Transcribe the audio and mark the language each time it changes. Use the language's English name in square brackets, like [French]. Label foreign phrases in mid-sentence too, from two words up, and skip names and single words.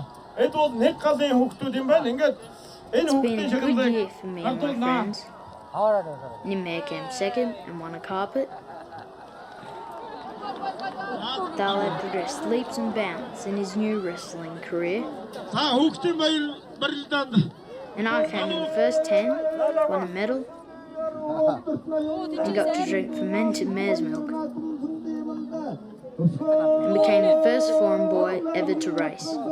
[Mongolian] Эд бол нэг галын хүүхдүүд юм байна. Ингээд энэ хүүхдийн шагналыг гардуулнаа. [English] Nimmer came second and won a carpet. Dalad leaps and bounds in his new wrestling career. And I came in the first 10, won a medal, and got to drink fermented mare's milk, and became the first foreign boy ever to race.